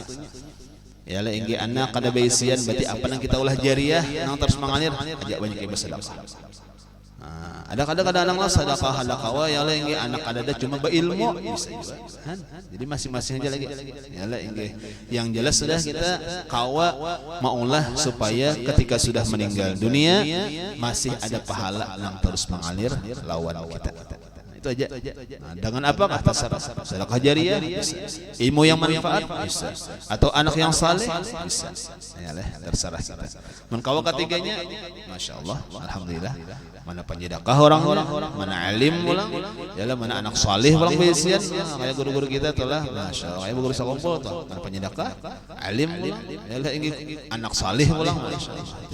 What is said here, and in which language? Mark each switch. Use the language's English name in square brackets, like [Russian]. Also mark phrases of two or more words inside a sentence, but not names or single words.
[Banjar] Yalah inggih anak kada baisian berarti apa nang kita ulah jariah nang terus mengalir aja banyak yang bersedekah. Ada kadang-kadang lah sedekah ada kawa ya lah inggih anak ada cuma berilmu bisa juga. Jadi masing-masing aja lagi. Ya lah inggih. Yang jelas sudah kita kawa maulah supaya ketika sudah meninggal dunia masih ada pahala yang terus mengalir lawan kita. Itu aja. [Indonesian] Nah, dengan apakah terserah sedekah jariah bisa. Ilmu yang manfaat bisa. Atau anak yang saleh bisa. [Banjar] Yalah terserah kita. Men kawa ketiganya masyaallah alhamdulillah. Mana penjedekah orang-orang, mana alim ulang, yalah mana anak saleh ulang bisian, kayak guru-guru kita telah masyaallah kayak guru sakumpul tuh. Mana penjedekah, alim ulang, yalah inggih anak saleh ulang masyaallah.